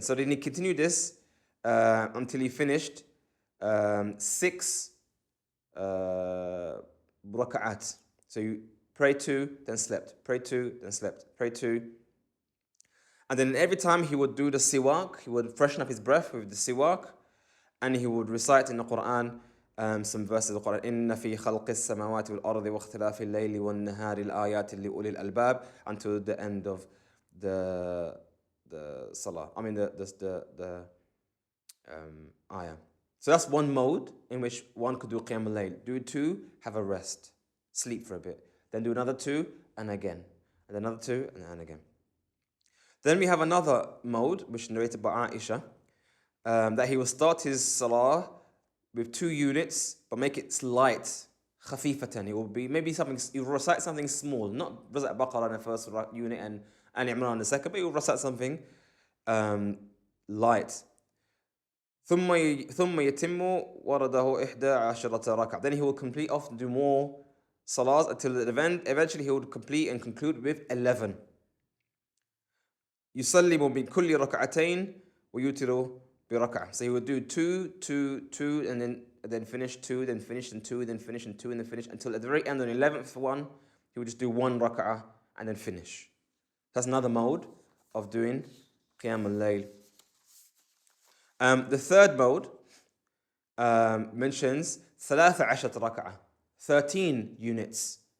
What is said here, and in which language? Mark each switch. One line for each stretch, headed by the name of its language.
English: So then he continued this until he finished 6 raka'at. So you pray 2, then slept, pray 2, then slept, pray 2. And then every time he would do the siwak, he would freshen up his breath with the siwak, and he would recite in the Quran some verses of the Quran.
Arabic: إِنَّ فِي خَلْقِ السَّمَاوَاتِ وَالْأَرْضِ وَاخْتِلَافِ اللَّيْلِ وَالنَّهَارِ الْآيَاتِ لِأُولِي الْأَلْبَابِ,
English: until the end of the salah. I mean the ayah. So that's one mode in which one could do Qiyamul Layl. Do 2, have a rest, sleep for a bit. Then do another 2, and again. And another 2, and again. Then we have another mode, which is narrated by Aisha, that he will start his salah with 2 units, but make it light, khafifatan. It will be maybe something, you recite something small, not recite Baqarah in the first unit and Imran in the second, but you recite something light.
Arabic: ثم يتم ورده 11 ركعة.
English: Then he will complete off and do more salahs until the event. Eventually he will complete and conclude with 11.
Arabic: يسلم بكل ركعتين ويوتر بركعة.
English: So he would do 2, 2, 2, and then finish 2, then finish and 2, then finish and 2, and then finish until at the very end on the 11th one, he would just do 1 rak'ah and then finish. That's another mode of doing Qiyamul Layl. The third mode mentions 13 rak'ah, 13 units.